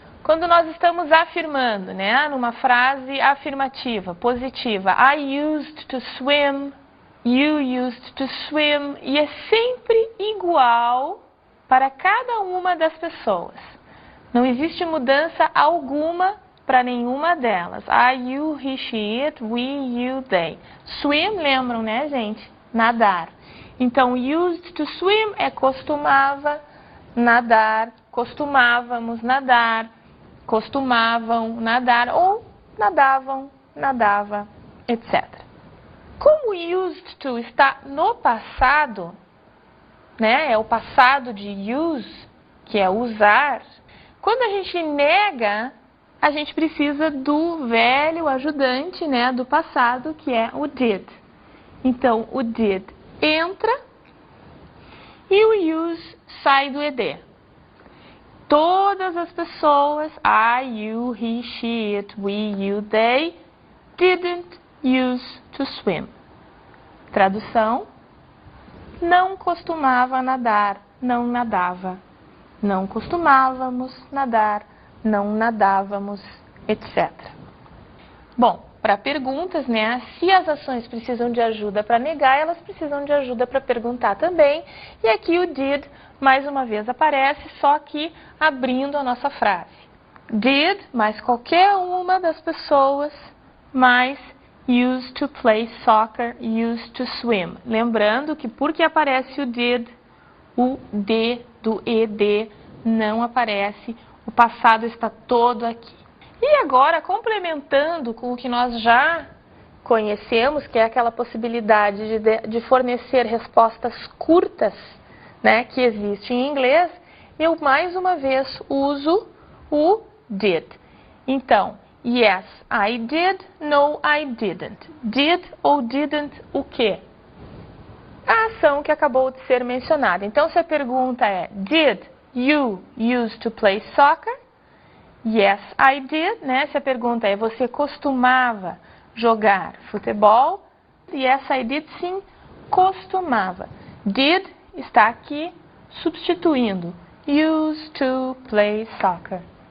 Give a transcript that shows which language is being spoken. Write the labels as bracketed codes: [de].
[pt] Quando nós estamos afirmando, né, numa frase afirmativa, positiva, [en] I used to swim, [pt] you used to swim, e é sempre igual para cada uma das pessoas. Não existe mudança alguma para nenhuma delas. [en] I, you, he, she, it, we, you, they. [pt] Swim, lembram, né, gente? Nadar. Então, used to swim é costumava nadar, costumávamos nadar, costumavam nadar ou nadavam, nadava, etc. Como used to está no passado, né, é o passado de use, que é usar, quando a gente nega, a gente precisa do velho ajudante, né, do passado, que é o did. Então, o did entra e o use sai do ed. Todas as pessoas, [en] I, you, he, she, it, we, you, they, didn't use to swim. [pt] Tradução: não costumava nadar, não nadava. Não costumávamos nadar, não nadávamos, etc. Bom, para perguntas, né, se as ações precisam de ajuda para negar, elas precisam de ajuda para perguntar também. E aqui o did, mais uma vez, aparece, só que abrindo a nossa frase. [en] Did, [pt] mais qualquer uma das pessoas, mais [en] used to play soccer, used to swim. [pt] Lembrando que porque aparece o did, o D do ED não aparece, o passado está todo aqui. E agora, complementando com o que nós já conhecemos, que é aquela possibilidade de fornecer respostas curtas, né, que existe em inglês, eu mais uma vez uso o did. [en] Então, yes, I did, no, I didn't. [pt] Did ou didn't o quê? A ação que acabou de ser mencionada. Então, se a pergunta é, [en] did you used to play soccer? Yes, I did, [pt] né? Se a pergunta é, você costumava jogar futebol? [en] Yes, I did, [pt] sim, costumava. [en] Did [pt] está aqui substituindo [en] used to play soccer.